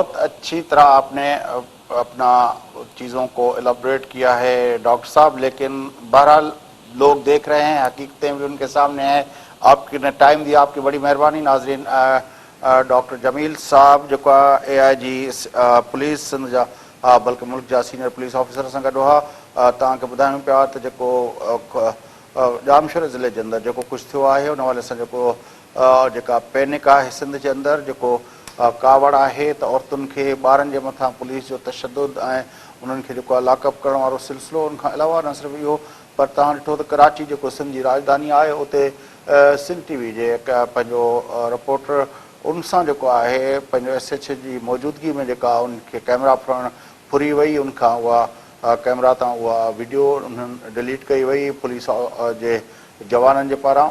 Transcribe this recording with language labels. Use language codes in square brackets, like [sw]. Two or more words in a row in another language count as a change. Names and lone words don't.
[ur] بہت اچھی طرح آپ نے اپنا چیزوں کو ایلابریٹ کیا ہے ڈاکٹر صاحب، لیکن بہرحال لوگ دیکھ رہے ہیں، حقیقتیں بھی ان کے سامنے ہیں. آپ نے ٹائم دیا، آپ کی بڑی مہربانی. [sd] ناظرین، ڈاکٹر جمیل صاحب جو اے آئی جی پولیس سندھ جا بلکہ ملک جا سینئر پولیس آفیسر सां गॾु हुआ. तव्हांखे ॿुधायूं पिया त जेको जामशोर ज़िले जे अंदरि जेको कुझु थियो आहे उन हवाले सां जेको जेका पैनिक आहे सिंध जे अंदरि, जेको कावड़ आहे त औरतुनि खे, ॿारनि जे मथां पुलिस जो तशदुद ऐं उन्हनि खे जेको आहे लॉकअप करण वारो सिलसिलो, उन खां अलावा न सिर्फ़ु इहो पर तव्हां ॾिठो त कराची जेको सिंध जी राजधानी आहे उते सिंध टीवी जे पंहिंजो रिपोर्टर उन सां जेको आहे पंहिंजो SH जी मौजूदगी में जेका उनखे कैमरा फुरण फुरी वई, उनखां उहा कैमरा तां उहा वीडियो उन्हनि डिलीट कई वई पुलिस जे जवाननि जे पारां।